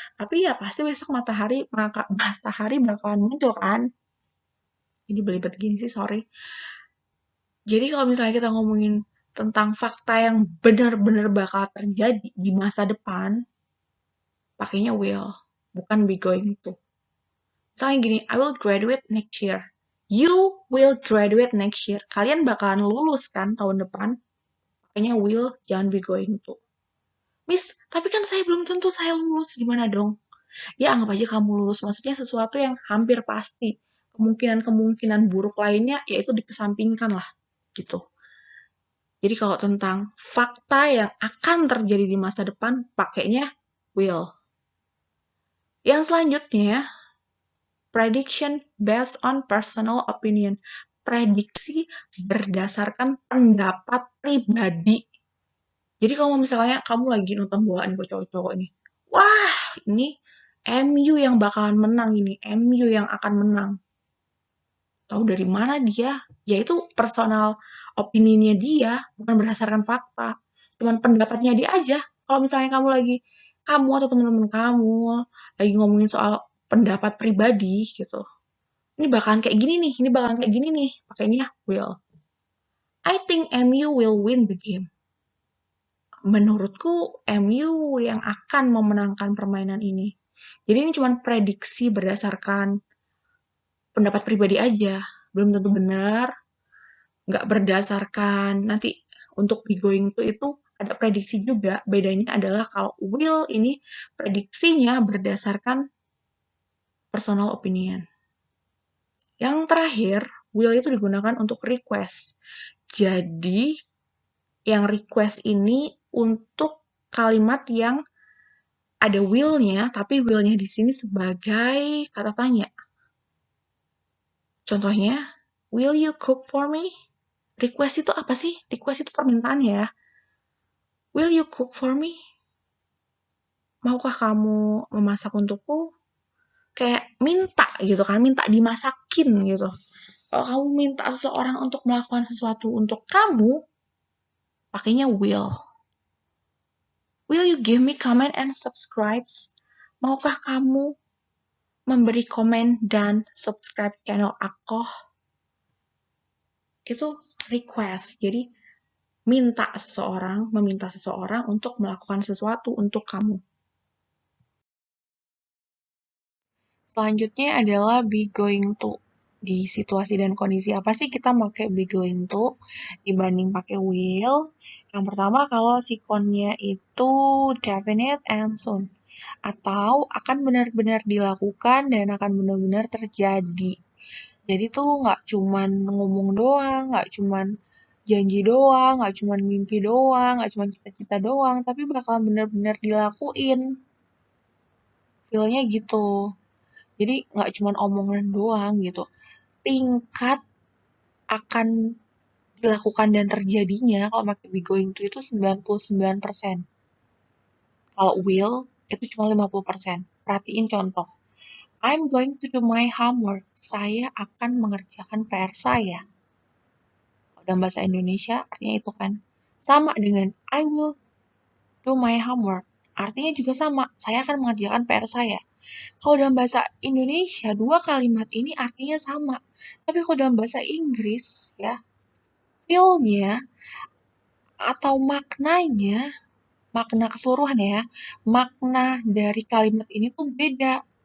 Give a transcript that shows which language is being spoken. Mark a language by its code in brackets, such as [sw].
[id] Tapi ya pasti besok matahari bakalan muncul kan. Jadi belibet gini sih, sorry. Jadi kalau misalnya kita ngomongin tentang fakta yang benar-benar bakal terjadi di masa depan, pakainya will, bukan be going to. [en] Misalnya gini, I will graduate next year. You will graduate next year. [id] Kalian bakalan lulus kan tahun depan. Pakainya will, jangan be going to. Miss, tapi kan saya belum tentu saya lulus. Gimana dong? Ya anggap aja kamu lulus. Maksudnya sesuatu yang hampir pasti. Kemungkinan-kemungkinan buruk lainnya, yaitu dikesampingkan lah. Gitu. Jadi kalau tentang fakta yang akan terjadi di masa depan, pakainya will. [en] Yang selanjutnya, prediction based on personal opinion. [id] Prediksi berdasarkan pendapat pribadi. Jadi kalau misalnya kamu lagi nonton bola nih buat cowok-cowok ini. Wah, ini MU yang bakalan menang ini. MU yang akan menang. Tahu dari mana dia? Yaitu personal opininya dia, bukan berdasarkan fakta. Cuman pendapatnya dia aja. Kalau misalnya kamu atau teman-teman kamu lagi ngomongin soal pendapat pribadi gitu. Ini bakalan kayak gini nih, ini bakalan kayak gini nih. Pakainya will. [en] I think MU will win the game. [id] Menurutku MU yang akan memenangkan permainan ini. Jadi ini cuma prediksi berdasarkan pendapat pribadi aja. Belum tentu benar, nggak berdasarkan nanti untuk be going to itu ada prediksi juga. Bedanya adalah kalau will ini prediksinya berdasarkan personal opinion. Yang terakhir, will itu digunakan untuk request. Jadi yang request ini untuk kalimat yang ada will-nya, tapi will-nya di sini sebagai kata tanya. Contohnya, [en] will you cook for me? [id] Request itu apa sih? Request itu permintaan ya. [en] Will you cook for me? [id] Maukah kamu memasak untukku? Kayak minta gitu kan, minta dimasakin gitu. Kalau kamu minta seseorang untuk melakukan sesuatu untuk kamu, pakainya will. [en] Will you give me comment and subscribes? [id] Maukah kamu memberi komen dan subscribe channel aku? Itu request. Jadi meminta seseorang untuk melakukan sesuatu untuk kamu. Selanjutnya adalah be going to. Di situasi dan kondisi apa sih kita pakai be going to dibanding pakai will? Yang pertama kalau sikonnya itu [en] definite and soon. [id] Atau akan benar-benar dilakukan dan akan benar-benar terjadi. Jadi tuh nggak cuman ngomong doang, nggak cuman janji doang, nggak cuman mimpi doang, nggak cuman cita-cita doang, tapi bakal benar-benar dilakuin. Feel-nya gitu. Jadi nggak cuman omongan doang gitu. Tingkat akan dilakukan dan terjadinya kalau pakai be going to itu 99%. Kalau will itu cuma 50%. Perhatiin contoh. [en] I'm going to do my homework. [id] Saya akan mengerjakan PR saya. Dalam bahasa Indonesia artinya itu kan. Sama dengan [en] I will do my homework. [id] Artinya juga sama, saya akan mengerjakan PR saya. Kalau dalam bahasa Indonesia, dua kalimat ini artinya sama. Tapi kalau dalam bahasa Inggris, ya, feel-nya atau maknanya, makna keseluruhan ya, makna dari kalimat ini tuh beda.